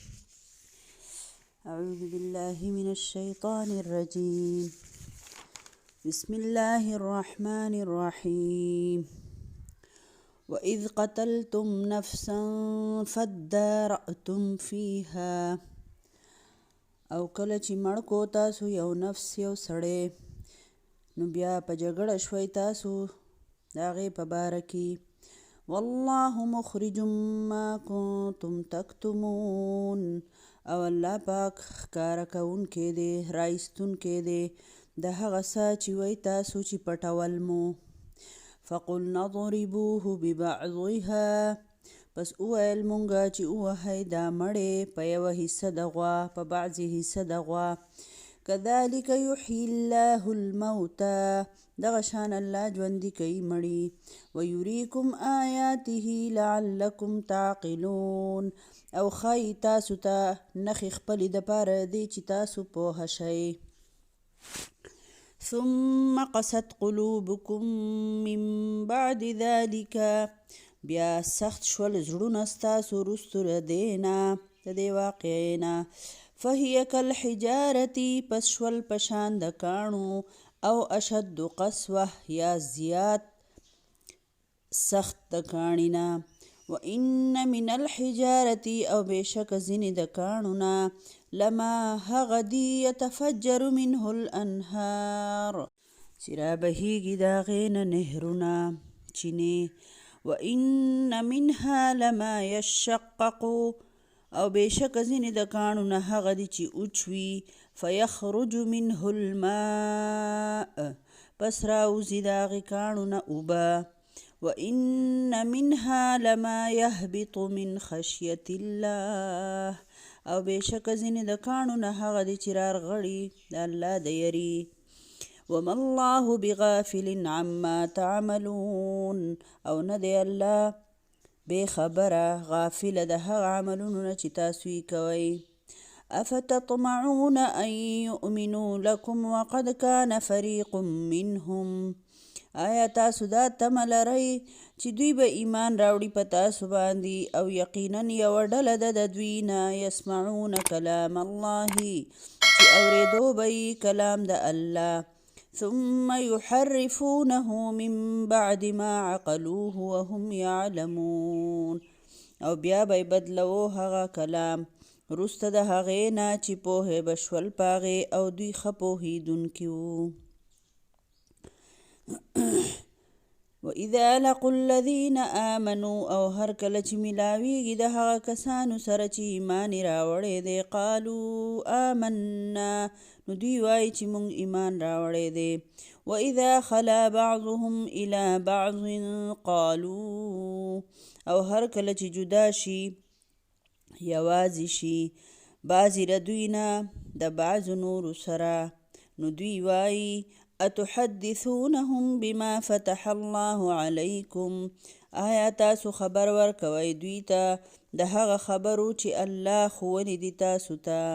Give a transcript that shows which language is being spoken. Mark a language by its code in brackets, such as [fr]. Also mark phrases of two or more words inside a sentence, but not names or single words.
[ar] أعوذ بالله من الشيطان الرجيم. بسم الله الرحمن الرحيم. وإذ قتلتم نفسا فادارأتم فيها [ps] او کله چې مړ کو تاسو یو نفس یو سړی نو بیا په جګړه شوي تاسو د هغې په باره کې [ar] والله مخرج ما کنتم تکتمون [ps] او الله پاک ښکاره کوونکی دی رایستونکی دی د هغه څه چې وایي تاسو چې پټول مو [ar] فقلنا اضربوه ببعضها [ps] پس وویل مونږه چې ووهئ دا مړی په یوه حصه د غوا په بعضې حصه د غوا [ar] کذلک یحیی الله الموتى [ps] دغه شان الله ژوندي کوي مړي [ar] ویریکم آیاته لعلکم تعقلون [ps] او ښایي تاسو ته نښې خپلې دپاره دی چې تاسو پوهه شئ [ar] ثم قست قلوبكم من بعد ذلك [ps] بیا سخت شول زړونه ستاسو وروستو د دې نه د دې واقعې نه [ar] فهي کالحجارة [ps] پس شول په شان د کاڼو [ar] او اشد قسوه [ps] یا زیات سخت د کاڼي نه [ar] وان من الحجارة [ps] او بېشکه ځینې د کاڼو نه لما هغه دي [ar] یتفجر منه الانهار [ps] چې رابهیږي د هغې نه نهرونه چینې [ar] وإن منها لما يشقق [ps] او بېشکه ځینې د کاڼو نه هغه دي چې اوچوي [ar] فیخرج منه الماء [ps] پس راوځي د هغې کاڼو نه اوبه وإن [ar] منها لما يهبط من خشية الله [ps] او بېشکه ځینې د کاڼو نه هغه دي چې رارغړي د الله د یري [ar] وما الله بغافل عما تعملون [ps] او نه دی الله بې خبره غافله د هغه عملونو نه چې تاسو یې کوئ [ar] افتطمعون ان یؤمنوا لکم وقد کان فریق [ps] منهم آیا تاسو دا تمه لرئ چې دوی به ایمان راوړي په تاسو باندې او یقینا یوه ډله ده د دوی نه [ar] یسمعون کلام الله [ps] چې اورېدو به یې کلام د الله [ar] ثم يحرفونه من بعد ما عقلوه وهم يعلمون [ps] او بیا به بدلو هغه کلام وروسته د هغې نه چې پوهې به شول په هغې او دوی ښه پوهېدونکي وو [ar] وإذا لقوا الذين آمنوا [ps] او هر کله چې ملاویږي د هغه کسانو سره چې ایمان یې راوړی دی [ar] قالوا آمنا [ps] نو دوی وایي چې موږ ایمان راوړی دی [ar] وإذا خلا بعضهم إلى بعض قالوا [ps] او هر کله چې جدا شي یوازې شي بعضې له دوی نه د بعضو نورو سره نو دوی وایي [ar] اتحدثونهم بما فتح الله علیکم [ps] آیا تاسو خبر ورکوئ دوی ته د هغه خبرو چې الله ښوونې دي تاسو ته